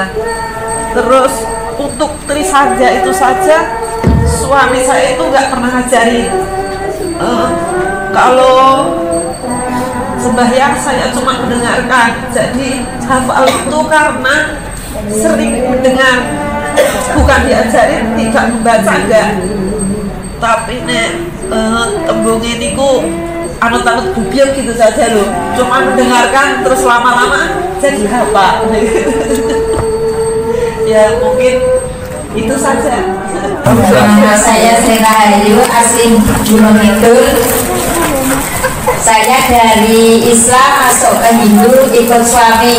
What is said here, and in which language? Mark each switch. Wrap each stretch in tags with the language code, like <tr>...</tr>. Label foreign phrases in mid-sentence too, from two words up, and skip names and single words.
<id>Terus untuk trisanja itu saja suami saya itu nggak pernah ngajari. Kalau sembahyang saya cuma mendengarkan, jadi hafal itu karena sering mendengar, bukan diajarin, tidak membaca enggak. Tapi</id> <jv>nek tembungin niku anut-anut gubiang</jv> <id>gitu saja loh, cuma mendengarkan terus lama-lama jadi hafal. Ya mungkin itu saja. Nama saya Sri Rahayu, asli Gunung Kidul. Saya dari Islam masuk ke Hindu ikut suami.</id>